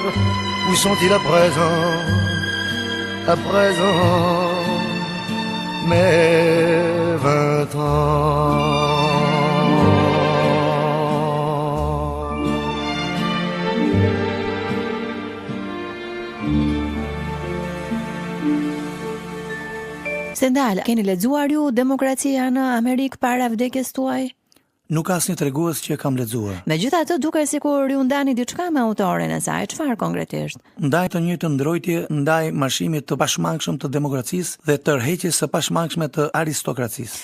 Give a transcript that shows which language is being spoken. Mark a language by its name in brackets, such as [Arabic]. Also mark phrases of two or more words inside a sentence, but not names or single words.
[French] Où sont-ils à présent? À présent, mes 20 ans. [Albanian] Stendhal, keni lexuar ju Demokracia në Amerikë para vdekjes tuaj? Nuk ka asnjë tregues që e kam lexuar. Megjithatë, duket sikur ju ndani diçka me autorin e saj. Çfarë konkretisht? Ndaj të njëjtën ndrojtje ndaj marshimit të pashmangshëm të demokracisë dhe tërheqjes së pashmangshme të aristokracisë.